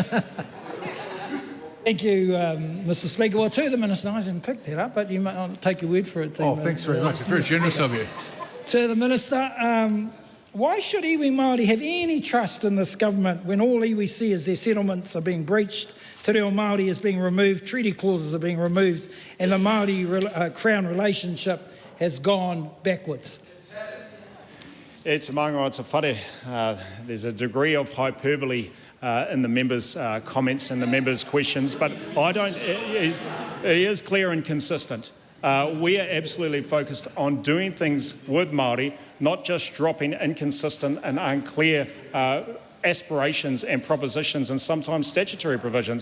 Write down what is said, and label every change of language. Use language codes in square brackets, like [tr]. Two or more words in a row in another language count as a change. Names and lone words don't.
[en] Thank you, Mr. Speaker. Well, to the Minister, I didn't pick that up, but I'll take your word for it. Thanks very much. It's very generous of you. To the Minister, why should [mi] iwi Māori [en] have any trust in this government when all iwi see is their settlements are being breached, [mi] te reo [en] Māori is being removed, treaty clauses are being removed, and the Māori-Crown relationship has gone backwards? [mi] E te manga o te whare. [en] There's a degree of hyperbole in the members' comments and the members' questions, but it is clear and consistent. We are absolutely focused on doing things with Māori, not just dropping inconsistent and unclear aspirations and propositions and sometimes statutory provisions.